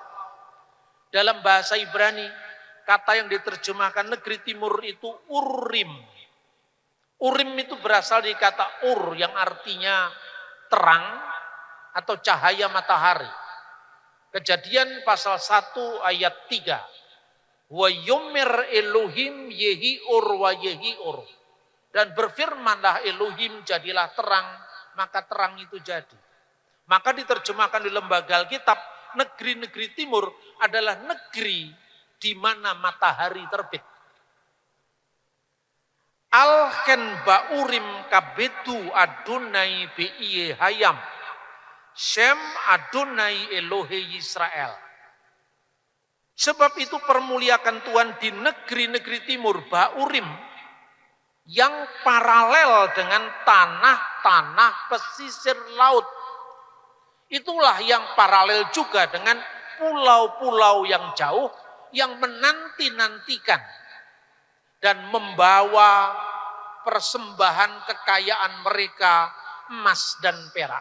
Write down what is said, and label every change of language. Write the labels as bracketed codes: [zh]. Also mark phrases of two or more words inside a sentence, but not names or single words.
[id] Dalam bahasa Ibrani, kata yang diterjemahkan negeri timur itu Urim. Urim itu berasal dari kata Ur yang artinya terang atau cahaya matahari. Kejadian pasal 1 ayat 3. [he] ויאמר אלהים יהי אור ויהי אור. [id] Dan berfirmanlah Elohim jadilah terang, maka terang itu jadi. Maka diterjemahkan di lembaga Alkitab, negeri-negeri timur adalah negeri di mana matahari terbit. [he] על כן באורים כבדו יהוה באיי הים. שם יהוה אלהי ישראל. [id] Sebab itu permuliakan Tuhan di negeri-negeri timur, baurim, yang paralel dengan tanah-tanah pesisir laut. Itulah yang paralel juga dengan pulau-pulau yang jauh yang menanti-nantikan dan membawa persembahan kekayaan mereka emas dan perak.